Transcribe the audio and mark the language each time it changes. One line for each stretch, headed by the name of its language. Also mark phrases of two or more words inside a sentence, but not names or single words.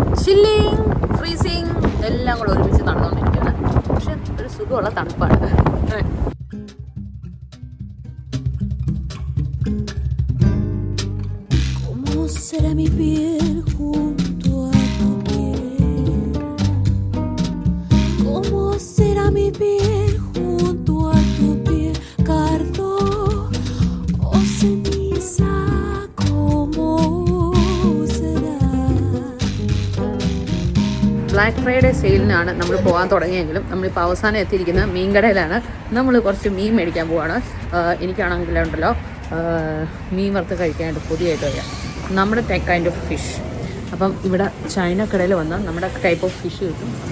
English: chilling freezing
Malayalam: എല്ലാം കൂടെ ഒരുമിച്ച് നടന്നുകൊണ്ടിരിക്കുകയാണ്. പക്ഷെ ഒരു സുഖമുള്ള തണുപ്പാണ്.
Spanish: Será mi piel junto a tu piel? ¿Cómo será mi piel junto a tu piel? Cardo o ceniza, ¿cómo será?
Malayalam: ബ്ലാക്ക് ഫ്രൈഡേ സെയിലിനാണ് നമ്മൾ പോകാൻ തുടങ്ങിയെങ്കിലും നമ്മളിപ്പോൾ അവസാനം എത്തിയിരിക്കുന്നത് മീൻകടയിലാണ്. നമ്മൾ കുറച്ച് മീൻ മേടിക്കാൻ പോവാണ്. എനിക്കാണെങ്കിലുണ്ടല്ലോ മീൻ വറുത്ത് കഴിക്കാനായിട്ട് പുതിയതായിട്ട് വരിക നമ്മുടെ
English: kind of fish.
Malayalam: അപ്പം ഇവിടെ ചൈന കടയിൽ വന്നാൽ നമ്മുടെ
English: type of fish
Malayalam: കിട്ടും.